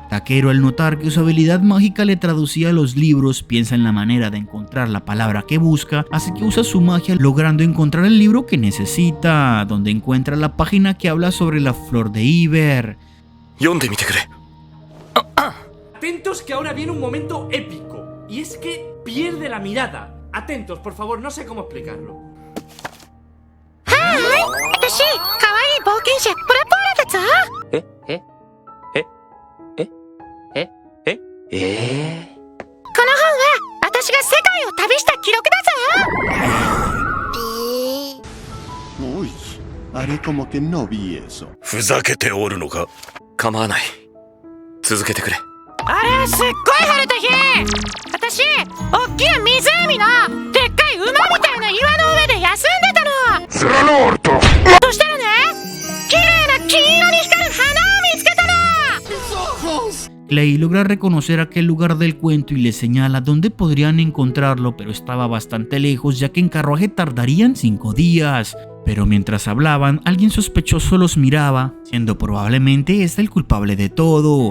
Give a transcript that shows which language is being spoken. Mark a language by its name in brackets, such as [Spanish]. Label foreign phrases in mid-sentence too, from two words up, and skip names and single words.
[Spanish] Takeru, al notar que su habilidad mágica le traducía los libros, piensa en la manera de encontrar la palabra que busca, así que usa su magia logrando encontrar el libro que necesita, donde encuentra la página que habla sobre la flor de Iver. Atentos que ahora viene un momento épico, y es que pierde la mirada. Atentos, por favor, no sé cómo explicarlo. ¡Ay! [Japanese] あたし！可愛い冒険者! プラだぞ！この本はあたしが世界を旅した記録だぞ! [Spanish] Haré como que no vi eso. [Japanese] ふざけておるのか？構わない。続けてくれ。あれすっごい晴れた日、私おっきな湖のでっかい馬みたいな岩の上で休んでたの。スラノールとそしたらね、綺麗な金色に光る花を見つけたの。 [Spanish] Clay logra reconocer aquel lugar del cuento y le señala dónde podrían encontrarlo, pero estaba bastante lejos ya que en carruaje tardarían 5 días. Pero mientras hablaban, alguien sospechoso los miraba, siendo probablemente este el culpable de todo.